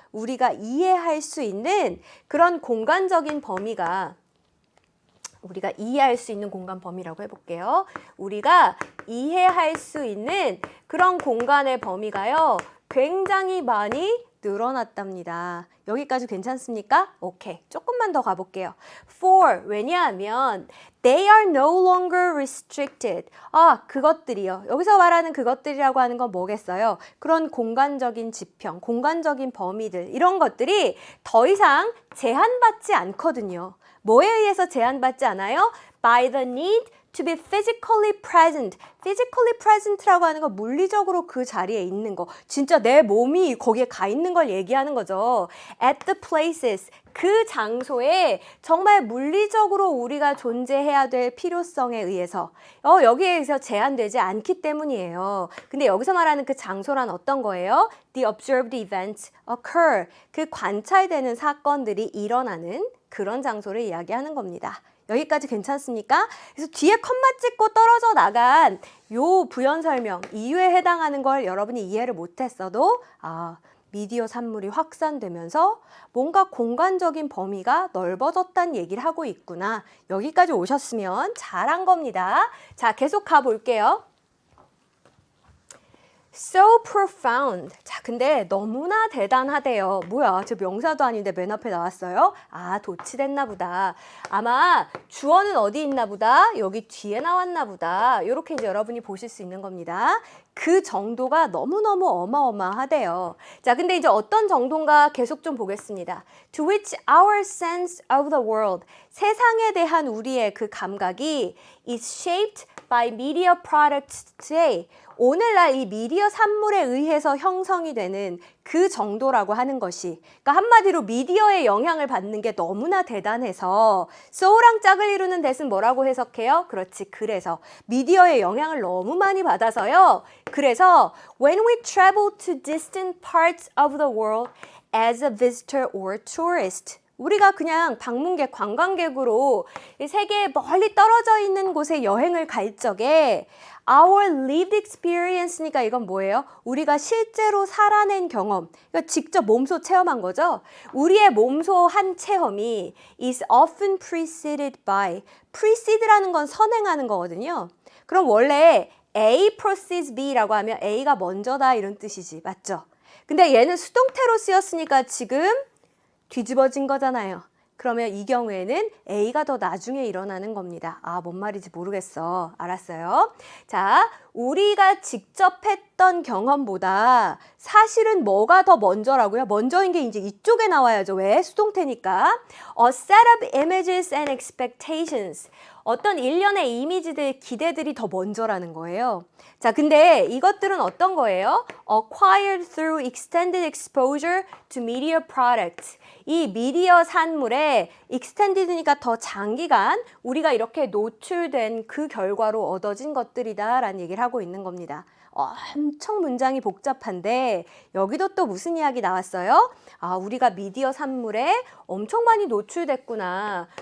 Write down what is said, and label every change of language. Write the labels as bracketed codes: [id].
[ko] 우리가 이해할 수 있는 그런 공간적인 범위가 우리가 이해할 수 있는 공간 범위라고 해볼게요. 우리가 이해할 수 있는 그런 공간의 범위가요. 굉장히 많이 늘어났답니다. 여기까지 괜찮습니까? 오케이. 조금만 더 가볼게요. [en] For, [ko] 왜냐하면 [en] they are no longer restricted. [ko] 아, 그것들이요. 여기서 말하는 그것들이라고 하는 건 뭐겠어요? 그런 공간적인 지평, 공간적인 범위들 이런 것들이 더 이상 제한받지 않거든요. 뭐에 의해서 제한받지 않아요? [en] By the need to be physically present. physically present [ko] 라고 하는 건 물리적으로 그 자리에 있는 거. 진짜 내 몸이 거기에 가 있는 걸 얘기하는 거죠. [en] At the places. [ko] 그 장소에 정말 물리적으로 우리가 존재해야 될 필요성에 의해서 여기에 의해서 제한되지 않기 때문이에요. 근데 여기서 말하는 그 장소란 어떤 거예요? [en] The observed events occur. [ko] 그 관찰되는 사건들이 일어나는 그런 장소를 이야기하는 겁니다. 여기까지 괜찮습니까? 그래서 뒤에 컴마 찍고 떨어져 나간 요 부연 설명, 이유에 해당하는 걸 여러분이 이해를 못했어도 미디어 산물이 확산되면서 뭔가 공간적인 범위가 넓어졌다는 얘기를 하고 있구나. 여기까지 오셨으면 잘한 겁니다. 자, 계속 가볼게요. [en] So profound. [ko] 자, 근데 너무나 대단하대요. 뭐야, 저 명사도 아닌데 맨 앞에 나왔어요? 아, 도치됐나 보다. 아마 주어는 어디 있나 보다. 여기 뒤에 나왔나 보다. 이렇게 이제 여러분이 보실 수 있는 겁니다. 그 정도가 너무너무 어마어마하대요. 자, 근데 이제 어떤 정도인가 계속 좀 보겠습니다. [en] To which our sense of the world. [ko] 세상에 대한 우리의 그 감각이 [en] is shaped by media products today. [ko] 오늘날 이 미디어 산물에 의해서 형성이 되는 그 정도라고 하는 것이, 그러니까 한마디로 미디어의 영향을 받는 게 너무나 대단해서 so랑 짝을 이루는 대신 뭐라고 해석해요? 그렇지, 그래서 미디어의 영향을 너무 많이 받아서요. 그래서 [en] when we travel to distant parts of the world as a visitor or tourist, [ko] 우리가 그냥 방문객, 관광객으로 세계에 멀리 떨어져 있는 곳에 여행을 갈 적에 [en] our lived experience니까 [ko] 이건 뭐예요? 우리가 실제로 살아낸 경험, 그러니까 직접 몸소 체험한 거죠. 우리의 몸소 한 체험이 [en] is often preceded by, [ko] preced라는 건 선행하는 거거든요. 그럼 원래 [en] A precedes B [ko] 라고 하면 A가 먼저다 이런 뜻이지, 맞죠? 근데 얘는 수동태로 쓰였으니까 지금 뒤집어진 거잖아요. 그러면 이 경우에는 A가 더 나중에 일어나는 겁니다. 아, 뭔 말인지 모르겠어. 알았어요? 자, 우리가 직접 했던 경험보다 사실은 뭐가 더 먼저라고요? 먼저인 게 이제 이쪽에 나와야죠. 왜? 수동태니까. [en] A set of images and expectations. [ko] 어떤 일련의 이미지들, 기대들이 더 먼저라는 거예요. 자, 근데 이것들은 어떤 거예요? [en] Acquired through extended exposure to media products. [ko] 이 미디어 산물에 extended니까 더 장기간 우리가 이렇게 노출된 그 결과로 얻어진 것들이다 라는 얘기를 하고 있는 겁니다. 엄청 문장이 복잡한데 여기도 또 무슨 이야기 나왔어요? 아, 우리가 미디어 산물에 엄청 많이 노출됐구나.